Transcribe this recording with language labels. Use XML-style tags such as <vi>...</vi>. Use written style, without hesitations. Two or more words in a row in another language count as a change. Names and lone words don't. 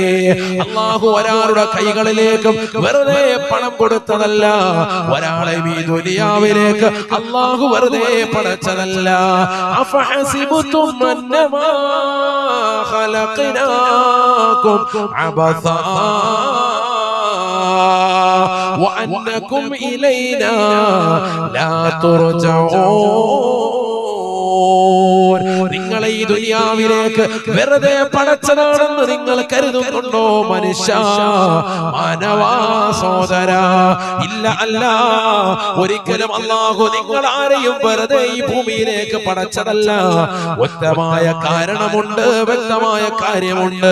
<ml>അല്ലാഹു ഒരാളുടെ കൈകളിലേക്കും വെറുതെ പണം കൊടുത്തതല്ല. ഒരാളെ ഈ ദുനിയാവിലേക്ക് അല്ലാഹു വെറുതെ പടച്ചതല്ല.</ml> <ar>أفحسبتم أنما خلقناكم عبثا وأنكم إلينا لا ترجعون.</ar> <ml>നിങ്ങളെ ഈ ദുനിയാവിലേക്ക് വെറുതെ പടച്ചതാണെന്ന് നിങ്ങൾ കരുതുന്നുണ്ടോ മനുഷ്യ, മാനവാ സഹോദര? ഇല്ല, അല്ല. ഒരിക്കലും അല്ലാഹു നിങ്ങൾ ആരെയും വെറുതെ ഈ ഭൂമിയിലേക്ക് പടച്ചതല്ല. വ്യക്തമായ കാരണമുണ്ട്, വ്യക്തമായ കാര്യമുണ്ട്.</ml>